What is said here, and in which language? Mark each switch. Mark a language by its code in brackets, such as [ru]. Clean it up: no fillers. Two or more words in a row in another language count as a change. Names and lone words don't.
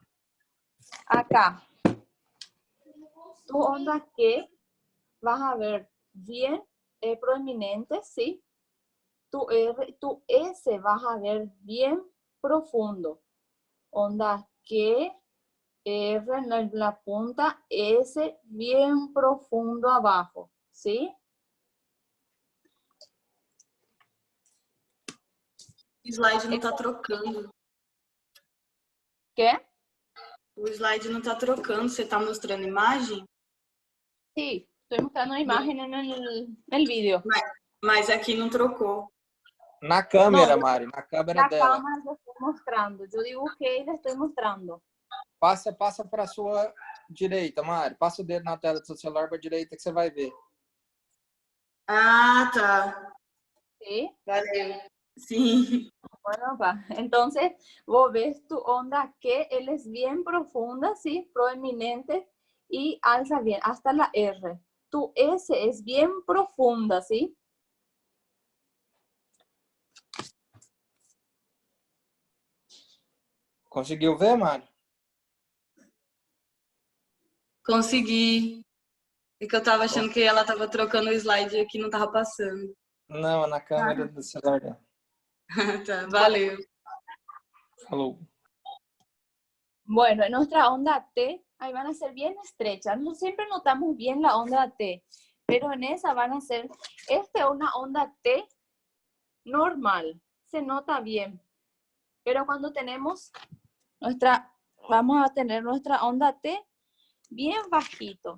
[es] Acá, tu onda Q, vas a ver bien prominente, ¿sí? Tu S vas a ver bien profundo. Onda Q, R en la punta, S bien profundo abajo, ¿sí? [pt] O slide não está trocando. [es] ¿Qué? [pt] O slide não está trocando. Você está mostrando imagem? [es] Sí, estoy mostrando una imagen en el vídeo. [pt] Mas aqui não trocou. Na câmera, [es] No, [pt] Mari, na câmera [es] La [pt] dela. [es] cámara yo estoy mostrando. Yo dibujé y le estoy mostrando. [pt] Passa para a sua direita, Mari. Passa o dedo na tela do seu celular para a direita que você vai ver. Ah, tá. [es] ¿Sí? [pt] Valeu. Sim. [es] Bueno, va. Entonces, vos ves tu onda que él es bien profunda, ¿sí? Proeminente y alza bien hasta la R. Tu S es bien profunda, ¿sí? [pt] Conseguiu ver, Mari? Consegui. É que eu tava achando que ela tava trocando o slide e aqui não tava passando. Não, na câmera do celular dela. Tá, valeu. Falou. [es] Bueno, en nuestra onda T, ahí van a ser bien estrechas. No siempre notamos bien la onda T, pero en esa van a ser, esta es una onda T normal, se nota bien. Pero cuando tenemos vamos a tener nuestra onda T bien bajito.